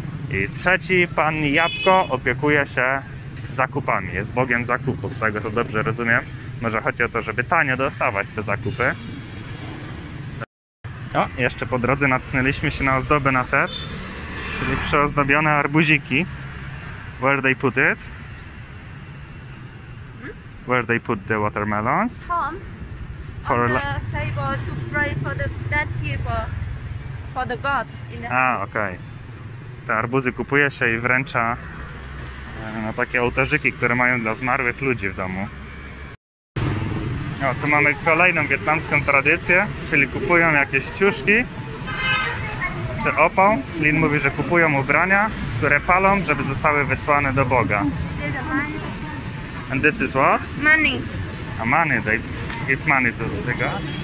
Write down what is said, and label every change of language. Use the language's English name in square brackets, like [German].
[Polish] I trzeci, Pan Jabłko, opiekuje się zakupami. Jest Bogiem zakupów, z tego co dobrze rozumiem. Może chodzi o to, żeby tanio dostawać te zakupy. O, jeszcze po drodze natknęliśmy się na ozdobę na TED, czyli przeozdobione arbuziki. [English] Where they put it? Where they put the watermelons? Home For on the table to pray for the dead people, for the God in the house. [Polish] okej. Te arbuzy kupuje się i wręcza na takie ołtarzyki, które mają dla zmarłych ludzi w domu. O, tu mamy kolejną wietnamską tradycję, czyli kupują jakieś ciuszki czy opał. Lin mówi, że kupują ubrania, które palą, żeby zostały wysłane do Boga. [English] And this is what? Money. A money, they give money to the God?